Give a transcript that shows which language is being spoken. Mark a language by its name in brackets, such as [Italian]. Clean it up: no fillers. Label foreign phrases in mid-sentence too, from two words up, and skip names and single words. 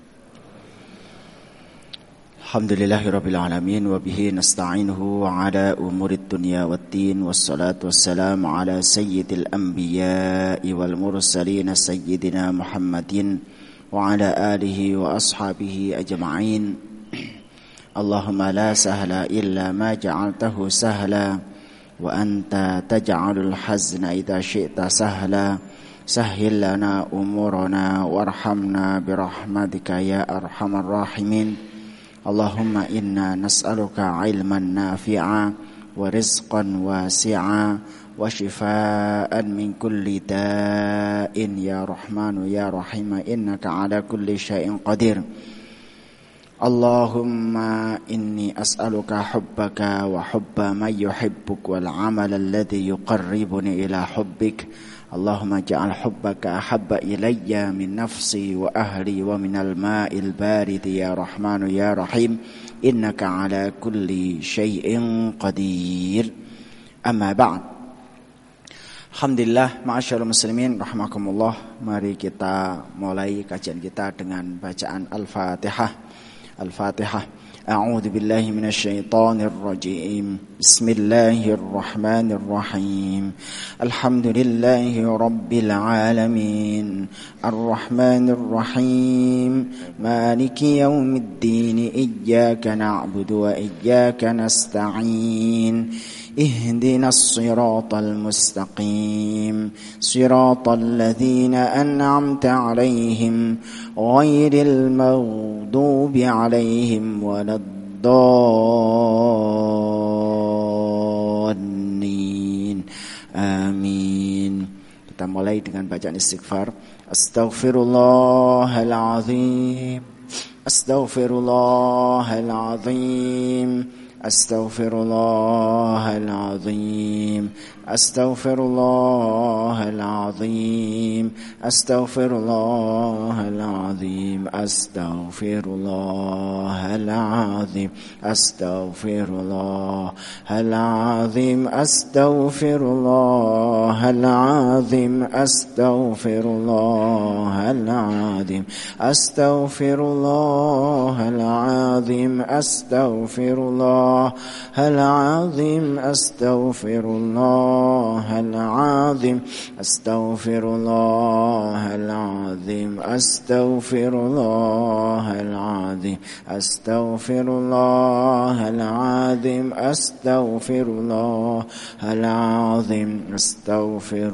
[Arabic] الحمد لله رب العالمين وبه نستعينه على أمور الدنيا والدين والصلاة والسلام على سيد الأنبياء والمرسلين سيدنا محمد وعلى آله وأصحابه أجمعين. اللهم لا سهل إلا ما جعلته سهلا وأنت تجعل الحزن إذا شئت سهلا. سهل لنا أمورنا وارحمنا برحمتك يا أرحم الراحمين. اللهم إنا نسألك علما نافعا ورزقا واسعا وشفاء من كل داء يا رحمن يا رحيم إنك على كل شيء قدير. اللهم إني أسألك حبك وحب من يحبك والعمل الذي يقربني إلى حبك. اللهم اجعل حبك أحب إلي من نفسي وأهلي ومن الماء البارد يا رحمن يا رحيم إنك على كل شيء قدير. أما بعد. الحمد لله، معاشر المسلمين رحمكم الله. [Indonesian] Mari kita mulai kajian kita dengan bacaan Al-Fatihah. Al-Fatihah. [Arabic] أعوذ بالله من الشيطان الرجيم. بسم الله الرحمن الرحيم. الحمد لله رب العالمين. الرحمن الرحيم. مالك يوم الدين. إياك نعبد وإياك نستعين. اهدنا الصراط المستقيم صراط الذين أنعمت عليهم غير المغضوب عليهم ولا الضالين آمين. [Indonesian] Kita mulai dengan bacaan istighfar. [Arabic] أستغفر الله العظيم. أستغفر الله العظيم. أستغفر الله العظيم. أستغفر الله العظيم. أستغفر الله العظيم. أستغفر الله العظيم. أستغفر الله العظيم. أستغفر الله العظيم. أستغفر الله العظيم. أستغفر الله العظيم. Astaghfirullah العظيم أستغفر الله العظيم أستغفر الله العظيم أستغفر الله العظيم أستغفر الله العظيم أستغفر الله العظيم أستغفر